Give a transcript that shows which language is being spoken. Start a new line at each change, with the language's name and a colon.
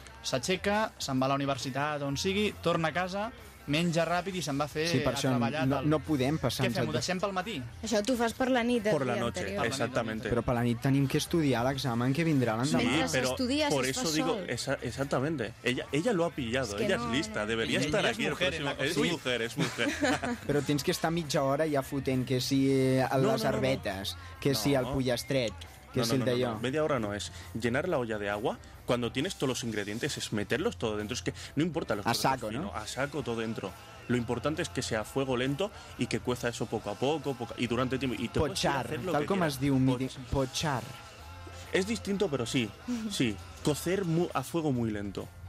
Catalan: S'aixeca, se'n va a la universitat, on sigui, torna a casa, menja ràpid i se'n va a fer a treballar. No podem passar... Què fem, ho deixem pel matí? Això tu fas per la nit.
Spanish: Per la noche, exactamente.
Catalan: Però per la nit tenim que estudiar l'examen que vindrà l'endemà. Sí, però per això
Spanish: digo... Exactamente. Ella lo ha pillado, ella es lista, debería estar aquí. Es mujer.
Catalan: Però tens que estar mitja hora ja fotent que si les arbetes, que si el pollastret, que si el d'allò.
Spanish: Media hora no es. Llenar la olla de agua... Cuando tienes todos los ingredientes, es meterlos todo dentro. Es que no importa los cortes finos, ¿no? A saco todo dentro. Lo importante es que sea a fuego lento y que cueza eso poco a poco y durante tiempo. Y pochar, tal como has dicho, pochar. Es distinto, pero sí. Cocer a fuego muy lento.